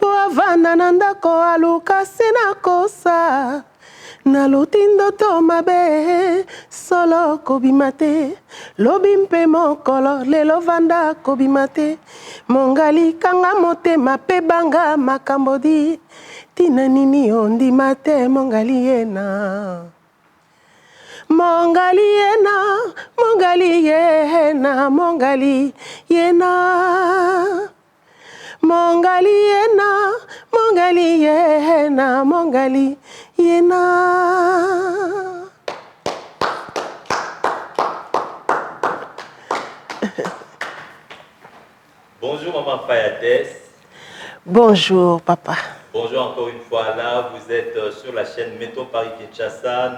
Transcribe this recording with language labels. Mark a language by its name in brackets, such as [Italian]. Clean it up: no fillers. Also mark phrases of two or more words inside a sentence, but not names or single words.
[Lingala] avanda na ndako aluka sena kosa naluti ndoto mabe solo kobima te lobi mpe mokolo lelo vanda kobima te mongali kanga motema mpe banga makambo di tina nini ondima te mongali yena Mongali yena, mongali yena, mongali yena. Mongali yena, mongali yena, mongali yena. [French] Bonjour Maman Fayadès. Bonjour papa. Bonjour encore une fois là, vous êtes sur la chaîne Métro Paris-Kinshasa.